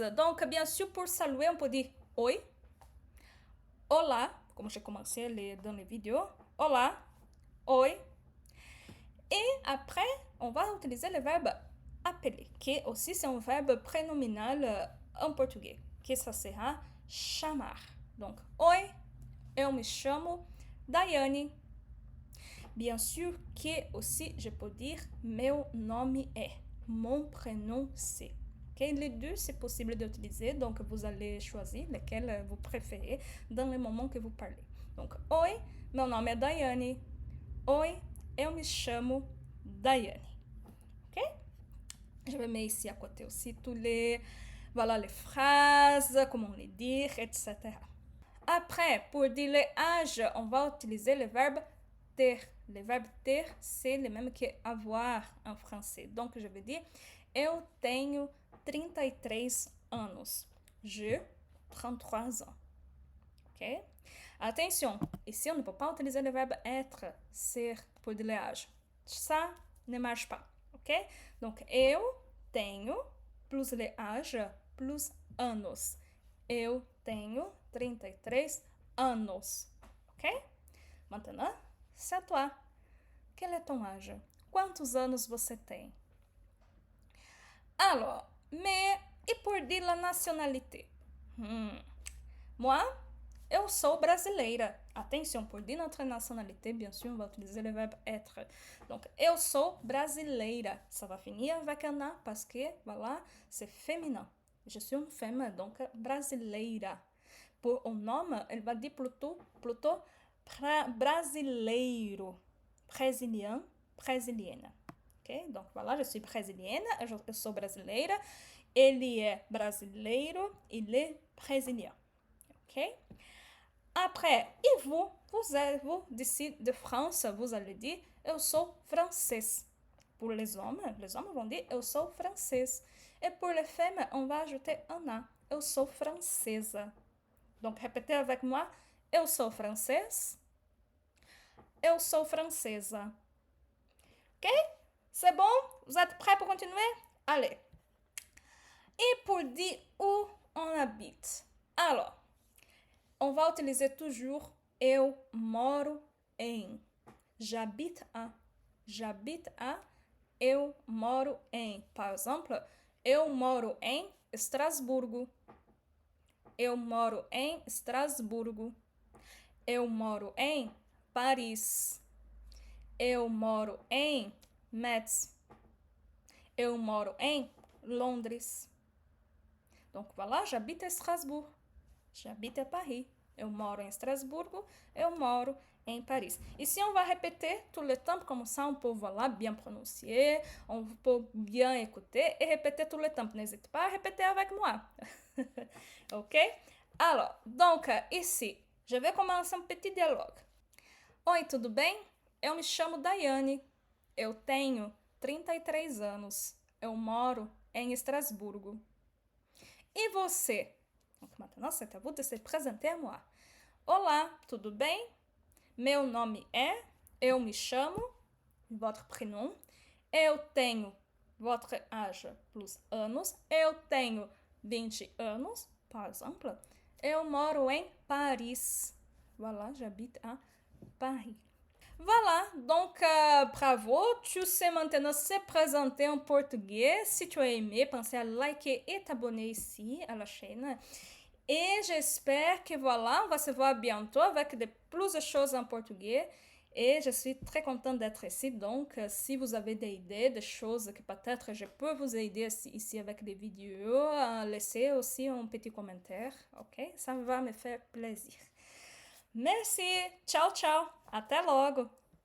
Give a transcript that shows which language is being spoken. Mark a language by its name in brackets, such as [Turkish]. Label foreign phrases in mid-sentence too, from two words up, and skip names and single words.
[French] Donc, bien sûr, pour saluer, on peut dire [Portuguese] oi, olá, [French] comme j'ai commencé dans les vidéos. [Portuguese] Olá, oi. [French] Et après, on va utiliser le verbe appeler, qui aussi c'est un verbe prénominal en portugais, que ça sera chamar. [Portuguese] Donc, oi, eu me chamo Daiane. [French] Bien sûr que aussi je peux dire [Portuguese] meu nome é, [French] mon prénom c'est. Okay? Les deux, c'est possible d'utiliser, donc vous allez choisir lequel vous préférez dans le moment que vous parlez. Donc, [Portuguese] oi, meu nome é Daiane. Oi, eu me chamo Daiane. [French] Ok? Je vais mettre ici à côté aussi voilà, les phrases, comment les dire, etc. Après, pour dire l'âge, on va utiliser le verbe ter. Le verbe ter, c'est le même que avoir en français. Donc, je vais dire, [Portuguese] eu tenho 33 anos. [French] Je, 33 ans. Ok? Attention, ici on ne peut pas utiliser le verbe être, ser pour dire l'âge. Ça ne marche pas. Ok? Donc, [Portuguese] eu tenho [French] plus l'âge plus [Portuguese] anos. Eu tenho 33 anos. [French] Ok? Maintenant, c'est à toi. Quel est ton âge? [Portuguese] Quantos anos você tem? [French] Alors, mais e por dire la nationalité? Moi, [Portuguese] eu sou brasileira. [French] Attention, pour dire notre nationalité, bien sûr, on va utiliser le verbe être. Donc, [Portuguese] eu sou brasileira. [French] Ça va finir avec un A parce que, voilà, c'est féminin. Je suis une femme, donc brasileira. Pour un homme, elle va dire plutôt brasileiro. Brésilien, brésilienne. Okay? Donc, voilà, je suis brésilienne, [Portuguese] eu sou brasileira. Ele é brasileiro, [French] il est brésilien. Ok? Après, et vous d'ici de France, vous allez dire, [Portuguese] eu sou francês. [French] Pour les hommes vont dire, [Portuguese] eu sou francês. [French] Et pour les femmes, on va ajouter un A, [Portuguese] eu sou francesa. [French] Donc, répétez avec moi, [Portuguese] eu sou francês, eu sou francesa. [French] Ok? C'est bon? Vous êtes prêts pour continuer? Allez. Et pour dire où on habite. Alors, on va utiliser toujours [Portuguese] eu moro em. [French] J'habite à. J'habite à. [Portuguese] Eu moro em. [French] Par exemple, [Portuguese] eu moro em Estrasburgo. Eu moro em Estrasburgo. Eu moro em Paris. Eu moro em Metz. Eu moro em Londres. [French] Donc voilà, j'habite à Strasbourg. J'habite à Paris. [Portuguese] Eu moro em Estrasburgo. Eu moro em Paris. [French] Ici, on va répéter tout le temps, comme ça on peut voilà, bien prononcer, on peut bien écouter et répéter tout le temps. N'hésite pas à répéter avec moi. Ok? Alors, donc, ici, je vais commencer um petit dialogue. [Portuguese] Oi, tudo bem? Eu me chamo Daiane. Eu tenho 33 anos. Eu moro em Estrasburgo. E você? [French] Donc maintenant, c'est à vous de se présenter à moi. [Portuguese] Olá, tudo bem? Meu nome é, eu me chamo, [French] votre prénom. [Portuguese] Eu tenho, [French] votre âge plus anos. [Portuguese] Eu tenho 20 anos, [French] par exemple. [Portuguese] Eu moro em Paris. [French] Voilà, j'habite à Paris. Voilà, donc bravo, tu sais maintenant se présenter en portugais. Si tu as aimé, pensez à liker et t'abonner ici à la chaîne. Et j'espère que voilà, on va se voir bientôt avec plus de choses en portugais. Et je suis très contente d'être ici. Donc, si vous avez des idées, des choses que peut-être je peux vous aider ici avec des vidéos, laissez aussi un petit commentaire. Ok? Ça va me faire plaisir. Merci. [Portuguese] Tchau, tchau. Até logo.